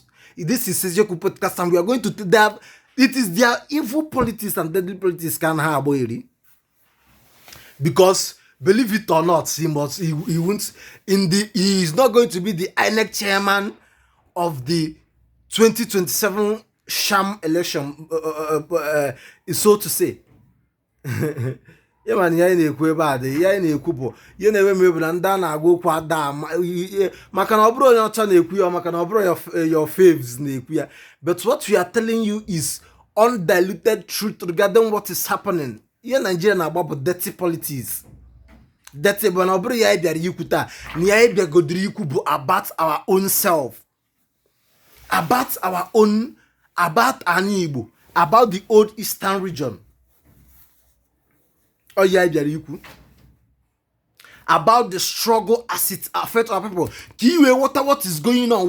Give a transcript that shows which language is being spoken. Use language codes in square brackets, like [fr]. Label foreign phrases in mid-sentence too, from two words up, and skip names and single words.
[en] This is Sejoku podcast, and we are going to that. It is their evil politics and deadly politics can have because believe it or not, he won't he is not going to be the INEC chairman of the 2027 sham election, so to say. Yeah, man, [ig] ya na-ekwu ebe a dị ya na-ekwu bụ ya na-ewe m ebu na ndị a na-agwa okwu ada maka na ọ bụrụ onye ọcha na-ekwu ya maka na ọ bụrụ [en] your faves [ig] na-ekwu ya. [en] But what we are telling you is undiluted truth regarding what is happening. Yeah, [ig] Nigeria na-agba bụ [en] dirty politics. [ig] Dirty bụ na ọ bụrụ ya bịara ikwu taa na ya bịagodiri ikwu bụ [en] about our own self, about our own, about [ig] anyị Igbo, [en] about the old Eastern region. Oh yeah, about the struggle as it affects our people. What is going on?